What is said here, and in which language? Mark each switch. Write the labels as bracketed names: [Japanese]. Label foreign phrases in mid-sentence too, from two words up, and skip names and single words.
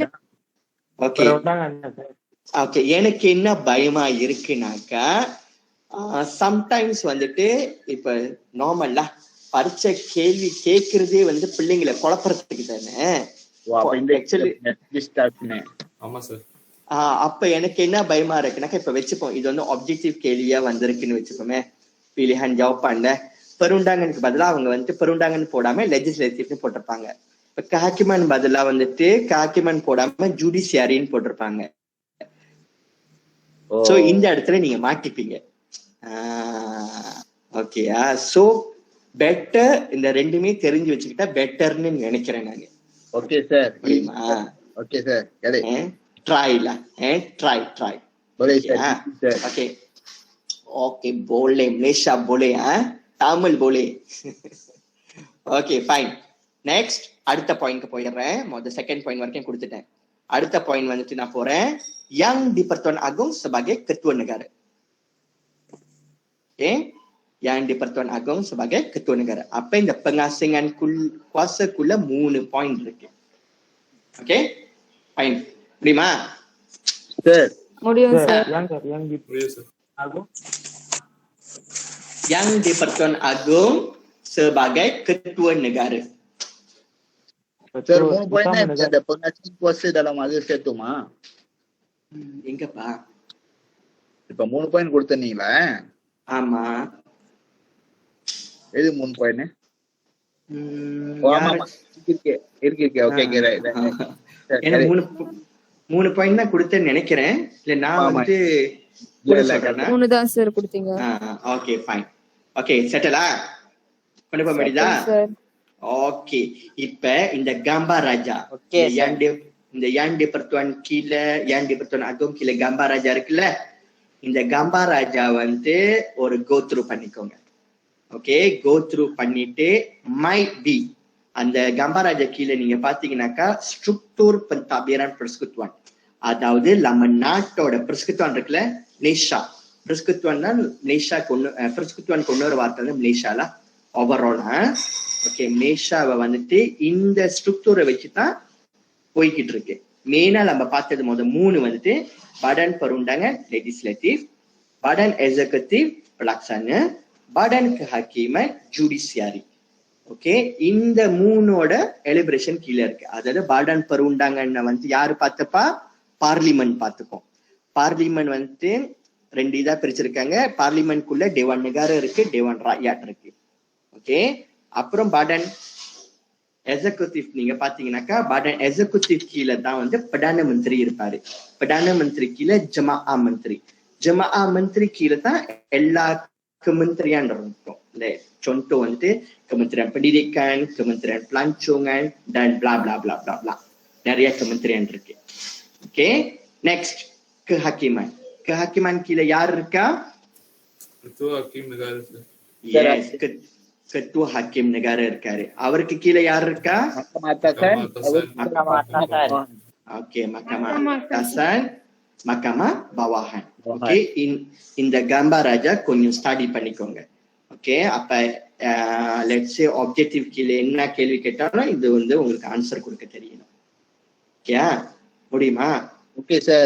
[Tamil] ஓகே ஓகே, எனக்கு என்ன பயமா இருக்குனாக்கா, சம்டைம்ஸ் வந்துட்டு இப்ப நார்மலா பரீட்சை கேள்வி கேட்கறதே வந்து பிள்ளைங்களை குழப்பறதுக்கு தானே. ஆமா சார். அப்ப எனக்கு என்ன பயமா இருக்குனாக்கா, இப்ப வச்சுப்போம் இது வந்து ஆப்ஜெக்டிவ் கேள்வியா வந்திருக்குன்னு வச்சுப்போமே, [Malay] pilihan jawapan perundangan [Tamil] க்கு பதிலா அவங்க வந்து பெருண்டாங்கன் போடாம லெஜிஸ்லேட்டிவ்னு போட்டிருப்பாங்க. இப்ப kehakiman பதிலா வந்துட்டு kehakiman போடாம ஜுடிஷியரின்னு போட்டிருப்பாங்க. சோ இந்த இடத்துல நீங்க மாட்டிப்பீங்க. ஓகேயா? [English] so better [Tamil] இந்த ரெண்டுமே தெரிஞ்சு வச்சுக்கிட்டா பெட்டர்னு நினைக்கிறேன் நானு. ஓகே சார். ஓகே சார். ட்ரைல ட்ரை. ஓகே ஓகே, [Malay] boleh Malaysia boleh, Tamil boleh. [English] okay fine. [Tamil] நெக்ஸ்ட் அடுத்த பாயிண்ட்க்கு போயிடுறேன். [English] second point [Tamil] வரைக்கும் கொடுத்துட்டேன். அடுத்த பாயிண்ட் வந்துட்டு நான் போறேன், [Malay] yang di-Pertuan Agong sebagai ketua negara. Okay, yang di-Pertuan Agong sebagai ketua negara. [Tamil] Apa இந்த [Malay] pengasingan kuasa [Tamil] க்குள்ள 3 பாயிண்ட் இருக்கு. [English] okay fine, [Tamil] முடியுமா சார்? முடியும் சார். [Malay] Yang di-Pertuan Agong sebagai ketua negara. [Tamil] சார் 3 பாயிண்ட் அந்த [Malay] pengasingan kuasa dalam [Tamil] அது சேர்த்துமா? எங்கப்பா? இப்ப 3 பாயிண்ட் கொடுத்தீங்களா? ஆமா. எது 3 பாயிண்ட்? ஆமா இருக்கு. [English] okay right. [Tamil] ஏன்னா 3 பாயிண்ட் தான் கொடுத்தேன்னு நினைக்கிறேன். இல்ல நான் வந்து 3 தான் சார் கொடுத்தீங்க. [English] okay fine. [Tamil] ஓகே செட்டிலா கொண்டு போக முடியுதா? ஓகே, இப்ப இந்த [Malay] gambar raja, [Tamil] இந்த [Malay] yang di-Pertuan [Tamil] கீழே, [Malay] yang di-Pertuan Agong [Tamil] கீழே [Malay] gambar raja [Tamil] இருக்குல்ல, இந்த [Malay] gambar raja [Tamil] வந்து ஒரு [English] go through [Tamil] பண்ணிக்கோங்க. ஓகே, [English] go through [Tamil] பண்ணிட்டு [English] might be [Tamil] அந்த [Malay] gambar raja [Tamil] கீழே நீங்க பாத்தீங்கன்னாக்கா [Malay] struktur pentadbiran persekutuan, [Tamil] அதாவது நம்ம நாட்டோட [Malay] persekutuan [Tamil] இருக்குல்ல, [Malay] Malaysia persekutuan [Tamil] தான் [Malay] Malaysia persekutuan [Tamil] கொண்டு ஒரு வார்த்தை வந்து Malaysia ஓவரால். ஓகே, மலேசியாவை வந்துட்டு இந்த ஸ்ட்ரக்சரை வச்சுதான் போய்கிட்டு இருக்கு. [Malay] மெயினா நம்ம பார்த்தது 3 வந்துட்டு badan perundangan legislatif, badan executive pelaksana, badan kehakiman judiciary. [Tamil] ஓகே, இந்த 3ஓட எலிபரேஷன் கீழே இருக்கு. அதாவது [Malay] badan perundangan [Tamil] வந்து யாரு பார்த்துப்பா? பார்லிமெண்ட் பார்த்துப்போம். பார்லிமெண்ட் வந்துட்டு 2 இதா பிரிச்சிருக்காங்க. பார்லிமெண்ட்குள்ள டேவான் நெகாரா இருக்கு, டேவான் ராயாட் இருக்கு. ஓகே, அப்புறம் badan எக்ஸிகியூட்டிவ் நீங்க பாத்தீங்கன்னாக்கா badan எக்ஸிகியூட்டிவ் கீழே தான் வந்து பிரதான மந்திரி இருப்பாரு. பிரதான மந்திரி கீழே ஜமாஆ மந்திரி கீழே தான் எல்லா kementerian இருக்கும். [Malay] contoh வந்துட்டு Kementerian Pendidikan, Kementerian Pelancongan dan bla bla bla bla bla. [Tamil] நிறைய kementerian இருக்கு. ஓகே, நெக்ஸ்ட் kehakiman கீழே யார் இருக்கா? [Malay] ketua hakim negara. [Tamil] Yes, [Malay] ketua hakim negara [Tamil] இருக்காரு. அவருக்கு கீழே யார் இருக்கா? ஓகே, [Malay] mahkamah atasan, mahkamah bawahan. [Tamil] ஓகே, இந்த [Malay] gambar raja [Tamil] கொஞ்சம் ஸ்டடி பண்ணிக்கோங்க. ஓகே, அப்ப [English] let's say objective [Tamil] கீழே என்ன கேள்வி கேட்டாலும் இது வந்து உங்களுக்கு ஆன்சர் கொடுக்க தெரியணும். ஓகே, முடியுமா? ஓகே சார்.